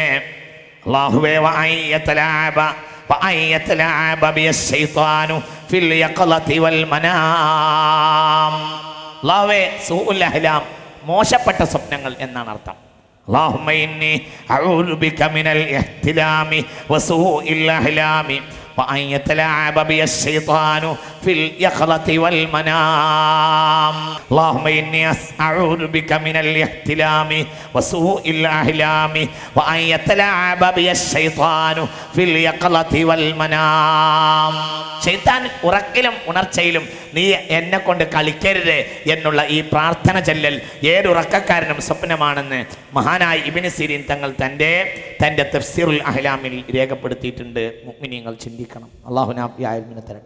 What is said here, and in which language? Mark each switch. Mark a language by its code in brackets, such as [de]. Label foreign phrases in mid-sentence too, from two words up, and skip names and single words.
[ml] അല്ലാഹുവേ, [ar] سوء الأحلام [ml] മോശപ്പെട്ട സ്വപ്നങ്ങൾ എന്നാണ് അർത്ഥം. [ar] اللهم إني أعوذ بك من الاحتلام وسوء الأحلام وأن يتلاعب بي الشيطان في اليقظة والمنام. اللهم إني أعوذ بك من الاحتلام وسوء الأحلام وأن يتلاعب بي الشيطان في اليقظة والمنام. [ml] ശൈത്താൻ ഉറക്കിലും ഉണർച്ചയിലും നീ എന്നെ കൊണ്ട് കളിക്കരുത് എന്നുള്ള ഈ പ്രാർത്ഥന ചൊല്ലൽ ഏതൊരക്കക്കാരനും സ്വപ്നമാണെന്ന് മഹാനായ ഇബ്നു സിരീൻ തങ്ങൾ തൻ്റെ തഫ്സീറുൽ അഹ്ലാമിൽ രേഖപ്പെടുത്തിയിട്ടുണ്ട്. മുഅ്മിനീങ്ങൾ ചിന്തിക്കണം. അല്ലാഹു നാഫിയായ തരട്ടെ.